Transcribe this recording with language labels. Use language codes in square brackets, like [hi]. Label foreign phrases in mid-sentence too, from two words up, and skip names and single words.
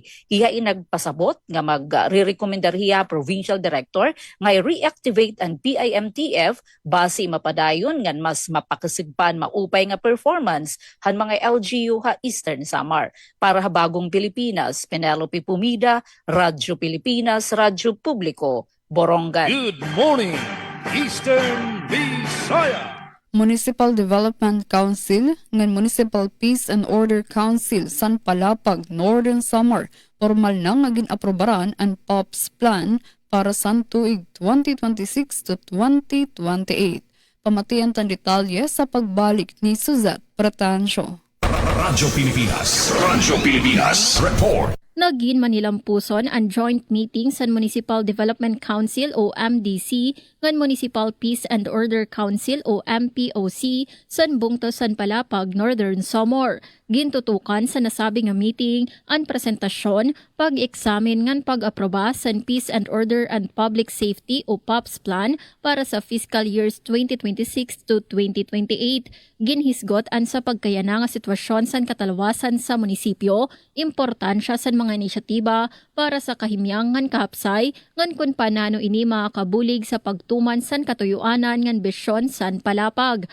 [war] Hiyain nagpasabot nga magre-recommendar hiya [en] provincial director [war] nga i-reactivate ang PIMTF base mapadayon ngan mas mapakasigpan maupay nga performance han mga LGU ha Eastern Samar. Para ha Bagong Pilipinas, Penelope Pumida, Radyo Pilipinas, Radyo Publiko, Borongan. [en] Good morning, Eastern Visayas. [war] Municipal Development Council ngan Municipal Peace and Order Council San Palapag, Northern Samar formal na nga ginaprobaran ang POPs plan para sa tuig 2026 to 2028. Pamatian tan detalye sa pagbalik ni Suzette Pratancio. Radyo Pilipinas, report. Nagin Manilampuson ang [en] joint meeting [war] sa Municipal Development Council o MDC ngan Municipal Peace and Order Council o MPOC sa Bungto San Palapag, Northern Samar. Gintutukan sa nasabi nga meeting ang presentasyon, pag-examine ngan pag-aproba sa Peace and Order and Public Safety o POPs plan para sa [en] fiscal years [war] 2026 to 2028. Ginhisgot ang sa pagkayana nga sitwasyon sa katalawasan sa munisipyo, importansya sa mga nga inisyatiba para sa kahimyangan kahapsay ngan kun panano ini makakabulig sa pagtuman san katuyuanan ngan besyon san palapag.